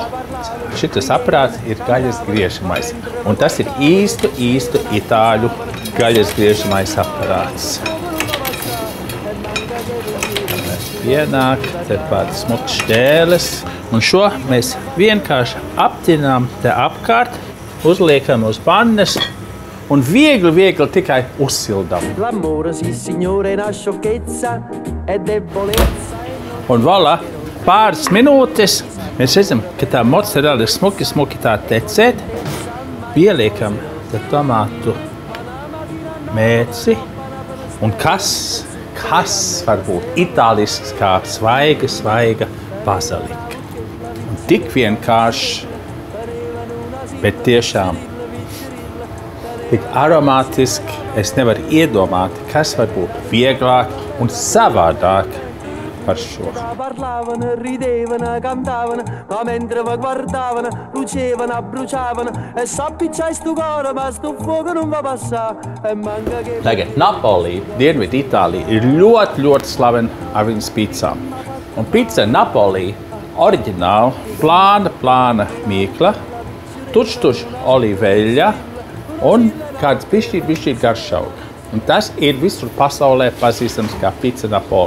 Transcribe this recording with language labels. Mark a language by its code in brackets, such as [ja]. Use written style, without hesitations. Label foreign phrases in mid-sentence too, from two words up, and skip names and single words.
[lv] Šitas aparāts ir gaļas griežamais. Un tas ir īstu itāļu gaļas griežamais aparāts. Pienāk, te pāris smukas šķēles. Un šo mēs vienkārši aptinām te apkārt uzliekam uz pannas un viegli tikai uzsildam. L'amore, sì signore, è una sciocchezza, è debolezza. Un voilà, pāris minūtes mēs redzam, ka tā mozzarella ir smuki tā tecēt. Pieliekam tomātu mēci. Un kas var būt itālisks kā svaiga bazilika. Un tik vienkārši, bet tiešām tik aromātiski, es nevaru iedomāt, kas var būt vieglāk un savādāk par šo. [it] Parlavano, ridevano, cantavano, ma mentre vi guardavano, lucevano, bruciavano, [nap] e s'appicciai stu coro, ma stu fuoco non va passà, [it] e manca che... [lv] Tagad Napoli, Dienvidu Itālija, ir ļoti slavena ar viņas picām. Un pica Napoli oriģināli plāna mīkla, tuč olīveļa un kāds bišķīt garšauga. Un tas ir visur pasaulē pazīstams kā pica Napoli.